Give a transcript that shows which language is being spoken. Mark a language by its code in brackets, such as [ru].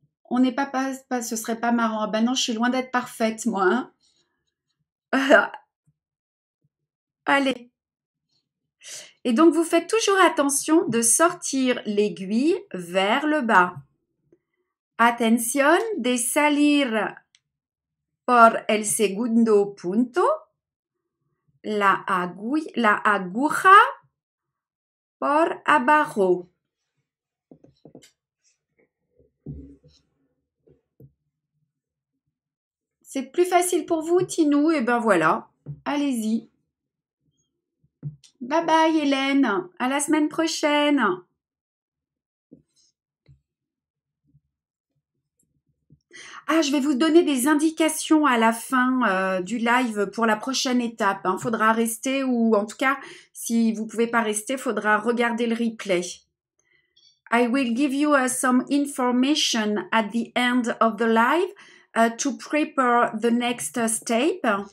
[fr] On n'est pas, ce serait pas marrant. Ah ben non, je suis loin d'être parfaite, moi, hein. Allez. Et donc, vous faites toujours attention de sortir l'aiguille vers le bas. [es] Atención de salir por el segundo punto, la aguja por abajo. [fr] C'est plus facile pour vous, Tinou? Et ben voilà, allez-y. Bye bye Hélène, à la semaine prochaine. Ah, je vais vous donner des indications à la fin du live pour la prochaine étape. Il faudra rester ou en tout cas, si vous ne pouvez pas rester, il faudra regarder le replay. [en] I will give you some information at the end of the live to prepare the next step.